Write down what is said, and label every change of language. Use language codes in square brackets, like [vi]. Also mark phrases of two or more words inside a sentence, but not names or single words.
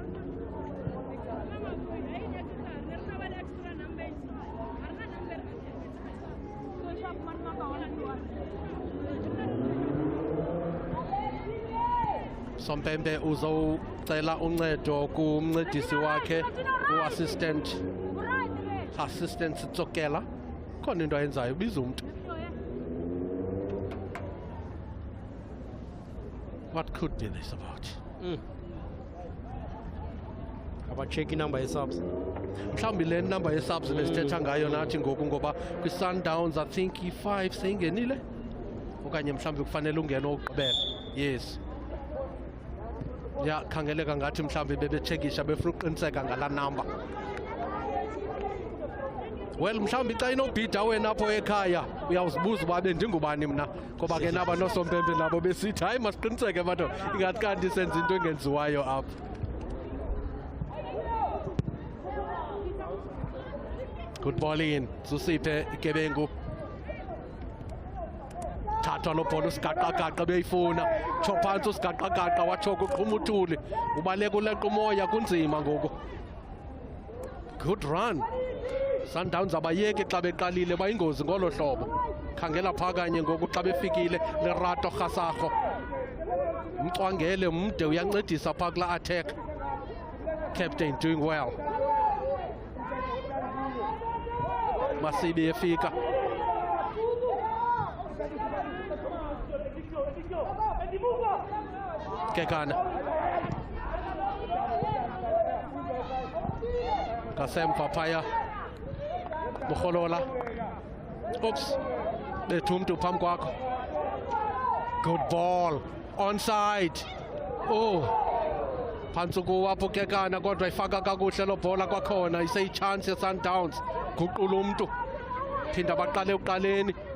[xh] Sompembe uzocela uncedo kumncedisi wakhe uassistant Tsokela khona into ayenzayo biza umuntu. [en] What could be this about? About checking number of subs. [xh] Mhlawumbi le [en] number of subs [xh] besithetha ngayo nathi ngoku ngoba kwi-Sundowns [en] I think [xh] i5 seyingenile okanye mhlawumbi kufanele ungene ogqibela. [en] Yes. [xh] Ya khangeleka ngathi mhlawumbi bebechekisha befuna uqiniseka ngala number. Well mhlawumbi xa inobhida wena apho ekhaya uyawuzibuza uba bendingubani mna ngoba ke naba nosompembe nabo besithi hayi masiqiniseke batho ingathi kanti senza into engenziwayo apha. [en] Good ball in Zusiphe Gebengu. [xh] Thatha lo bhola usigaqagaqa beyifuna chophansi usigaqagaqa wachoka uqhuma uthuli ubaleka uleqa umoya kunzima ngoku. [en] Good run. [xh] Sundowns abayeki xa beqalile bayingozi ngolo hlobo. Khangela phakanye ngoku xa befikile leRato Khasakho. Umcwangele umde uyancedisa pha kula attack. [en] Captain doing well. [xh] Masibi efika. Kekana. Kasemfa phaya. Bukholola. Oops. Bethumntu phambi kwakho. [en] Good ball. Onside. Oh. [xh] Phantsi kuwapho Kekana kodwa ifaka kakuhle lo bhola kwakhona iseyichance yeSundowns. Guqula umntu. Phinda baqale uqaleni.